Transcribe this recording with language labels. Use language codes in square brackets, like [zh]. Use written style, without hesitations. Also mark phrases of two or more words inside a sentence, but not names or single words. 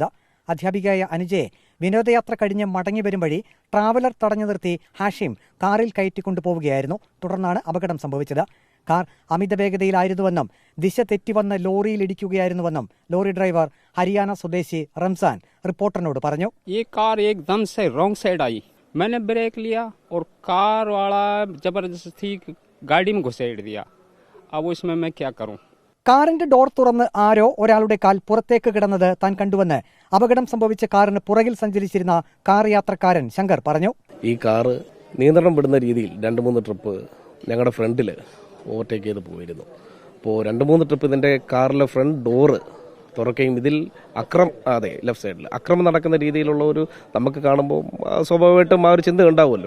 [ml] അധ്യാപികയായ അനുജയെ വിനോദയാത്ര കഴിഞ്ഞ് മടങ്ങി വരും വഴി ട്രാവലർ തടഞ്ഞു നിർത്തി ഹാഷിം കാറിൽ കയറ്റിക്കൊണ്ടുപോവുകയായിരുന്നു. തുടർന്നാണ് അപകടം സംഭവിച്ചത്. കാർ അമിത വേഗതയിലായിരുന്നുവെന്നും ദിശ തെറ്റിവന്ന് ലോറിയിൽ ഇടിക്കുകയായിരുന്നുവെന്നും ലോറി ഡ്രൈവർ ഹരിയാന സ്വദേശി റംസാൻ റിപ്പോർട്ടറിനോട് പറഞ്ഞു. ഈ കാർ [hi] एकदम से [en] wrong side [hi] आई, मैंने ब्रेक लिया और कार वाला जबरदस्ती गाड़ी में घुसेड़ दिया. अब उसमें मैं क्या करूं? [ml] കാറിന്റെ ഡോർ തുറന്ന് ആരോ ഒരാളുടെ കാൽ പുറത്തേക്ക് കിടന്നത് താൻ കണ്ടുവെന്ന് അപകടം സംഭവിച്ച കാറിന് പുറകിൽ സഞ്ചരിച്ചിരുന്ന കാർ യാത്രക്കാരൻ ശങ്കർ പറഞ്ഞു. ഈ കാറ് നിയന്ത്രണം വിടുന്ന രീതിയിൽ 2-3 ട്രിപ്പ് ഞങ്ങളുടെ ഫ്രണ്ടിൽ ഓവർടേക്ക് ചെയ്ത് പോയിരുന്നു. അപ്പോൾ 2-3 ട്രിപ്പ് ഇതിന്റെ കാറിലെ ഫ്രണ്ട് ഡോറ് തുറക്കുകയും ഇതിൽ [en] left side [ml] അക്രമം നടക്കുന്ന രീതിയിലുള്ള ഒരു നമുക്ക് കാണുമ്പോൾ സ്വാഭാവികമായിട്ടും ആ ഒരു ചിന്ത ഉണ്ടാവുമല്ലോ.